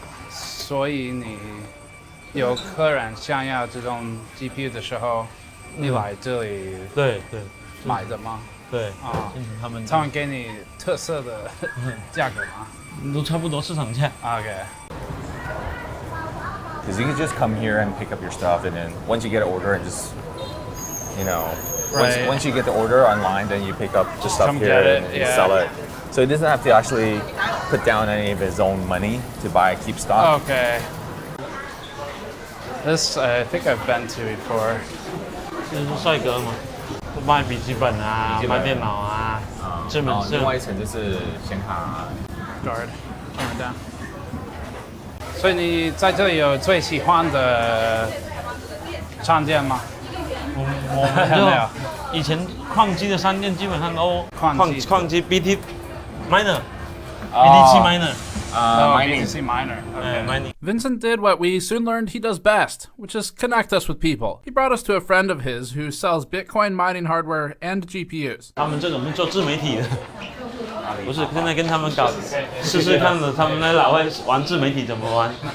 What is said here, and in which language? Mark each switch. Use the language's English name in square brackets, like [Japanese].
[Chinese] 所以你有客人想要这种 GPU 的时候，你来这里对买的吗？对他们给你特色的价格吗？都差不多市场价。 [English] Okay. Because you can just come here and pick up your stuff, and then once you get an order and just, once you get the order online, then you pick up the stuff here and sell it. So he doesn't have to actually put down any of his own money to keep stock. Okay. This I think I've been to before. [Chinese] 这是帅哥嘛，卖笔记本啊，卖电脑啊，这门是。另外一层就是显卡。 [English] Guard, turn it down. [Chinese] 所以你在这里有最喜欢的商店吗？我们就以前矿机的商店基本上都矿机 BT miner BTC miner [English] BTC miner. Okay. Mining. Vincent did what we soon learned he does best, which is connect us with people. He brought us to a friend of his who sells Bitcoin mining hardware and GPUs. [Chinese] 他们这种是做自媒体的。不是，现在跟他们搞试试看的，他们那老外玩自媒体怎么玩。